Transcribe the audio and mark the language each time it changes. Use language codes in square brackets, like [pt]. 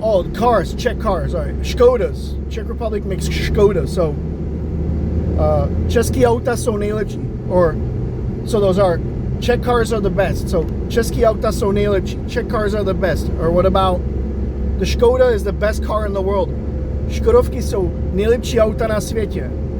[en] Oh, cars, Czech cars. All right, Škodas. Czech Republic makes Škoda. [cs] So, český auta jsou nejlepší. [en] So those are, Czech cars are the best. [cs] So, český auta jsou nejlepší. [en] Czech cars are the best. Or what about, the Škoda is the best car in the world. [cs] Škodovky jsou nejlepší auta na světě.